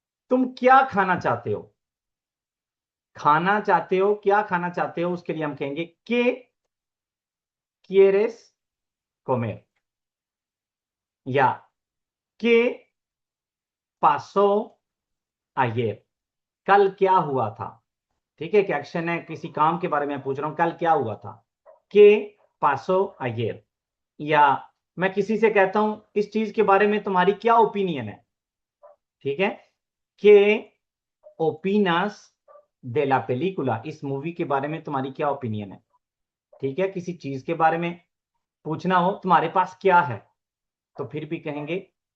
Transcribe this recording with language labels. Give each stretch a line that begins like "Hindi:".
Hindi: तुम क्या खाना चाहते हो, खाना चाहते हो, क्या खाना चाहते हो, उसके लिए हम कहेंगे के
Spanish: quieres comer,
Hindi: या के
Spanish: pasó ayer,
Hindi: कल क्या हुआ था। ठीक है, एक एक्शन है, किसी काम के बारे में पूछ रहा हूं, कल क्या हुआ था।
Spanish: के pasó ayer।
Hindi: या मैं किसी से कहता हूं इस चीज के बारे में तुम्हारी क्या ओपिनियन है, ठीक है, के ओपिनास
Spanish: de la película,
Hindi: इस मूवी के बारे में तुम्हारी क्या ओपिनियन है। ठीक है, किसी चीज के बारे में पूछना हो तुम्हारे पास क्या है, तो फिर भी कहेंगे।